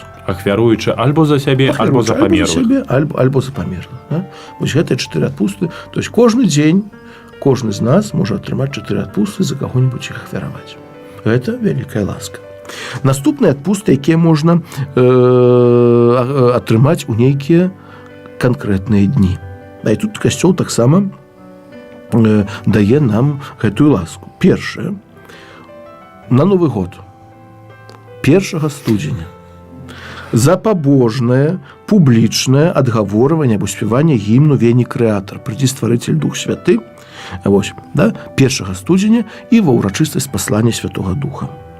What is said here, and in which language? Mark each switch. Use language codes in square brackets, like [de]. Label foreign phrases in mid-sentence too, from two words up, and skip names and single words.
[be] Ахвяруючы альбо за сябе, альбо за памерлых. Альбо за памерлых. Да? Вось гэтыя 4 адпусты. То есть кожны дзень, кожны з нас можа атрымаць 4 адпусты, за каго-нибудь іх ахвяраваць. Гэта вялікая ласка. Наступныя адпусты, якія можна атрымаць у нейкія [ru] конкретные дни. [be] Да, и тут касцёл таксама дае нам гэтую ласку. Першае, на Новы год, 1 студзеня, за пабожнае, публічнае адгаворванне або спяванне гімну «Вені Крэатар», «Прыдзі стварыцель Дух Святы», вось, да, 1 студзеня і ва ўрачыстасць паслання Святога Духа.